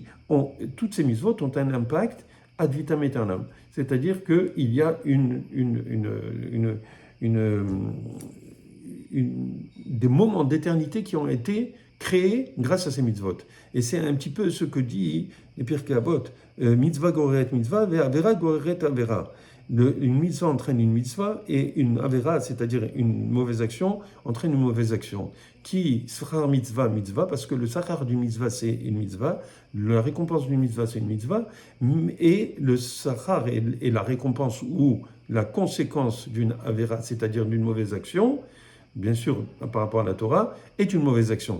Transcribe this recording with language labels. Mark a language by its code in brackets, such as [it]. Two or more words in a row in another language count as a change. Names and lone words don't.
[fr] Toutes ces mitzvot ont un impact [la] ad vitam aeternam. [fr] C'est-à-dire qu'il y a des moments d'éternité qui ont été créés grâce à ces mitzvot. Et c'est un petit peu ce que dit les Pirkei Avot. [he] מצוה גוררת מצוה, ועבירה גוררת עבירה. [fr] Une mitzvah entraîne une mitzvah et une avera, c'est-à-dire une mauvaise action, entraîne une mauvaise action. Qui sera mitzvah, mitzvah, parce que le sachar du mitzvah, c'est une mitzvah, la récompense du mitzvah, c'est une mitzvah, et le sachar et la récompense ou la conséquence d'une avera, c'est-à-dire d'une mauvaise action, bien sûr, par rapport à la Torah, est une mauvaise action.